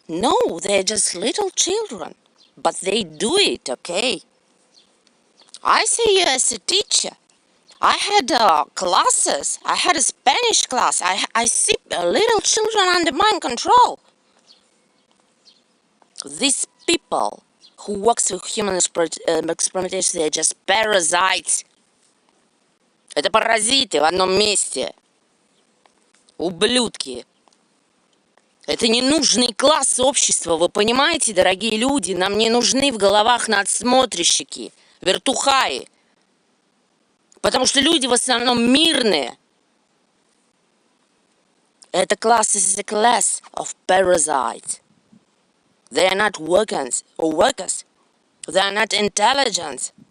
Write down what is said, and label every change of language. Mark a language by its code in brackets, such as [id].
[en] No, they're just little children, but they do it, okay? I say you as a teacher, I had classes. I had a Spanish class. I see little children under mind control. These people who works with human experimentation, they're just parasites. [ru] Это паразиты в одном месте. Ублюдки. Это ненужный класс общества, вы понимаете, дорогие люди? Нам не нужны в головах надсмотрщики, вертухаи. Потому что люди в основном мирные. Это класс [en] is a class of parasites. They are not workers. They are not intelligent.